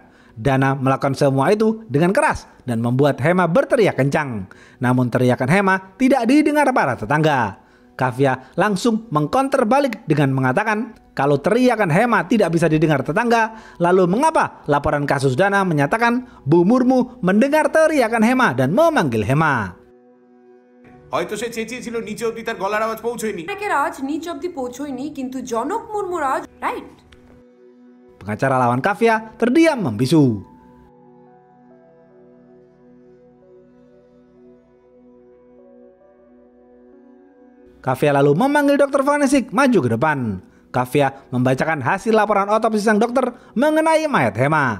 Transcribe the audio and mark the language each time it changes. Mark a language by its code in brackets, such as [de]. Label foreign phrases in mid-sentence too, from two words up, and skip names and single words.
[id] Dana melakukan semua itu dengan keras dan membuat Hema berteriak kencang. Namun teriakan Hema tidak didengar para tetangga. Kafia langsung mengkonter balik dengan mengatakan kalau teriakan Hema tidak bisa didengar tetangga, lalu mengapa laporan kasus Dana menyatakan Bu Murmu mendengar teriakan Hema dan memanggil Hema? [bn] হয়তো সে চেঁচিয়েছিল নিচে অবধি তার গলার আওয়াজ পৌঁছয়নি অনেকের আওয়াজ নিচ অব্দি পৌঁছয়নি কিন্তু জনক মুর্মুর আওয়াজ রাইট [id] Pengacara lawan Kafia terdiam membisu. Kafia lalu memanggil dokter forensik maju ke depan. Kafia membacakan hasil laporan otopsi sang dokter mengenai mayat Hema.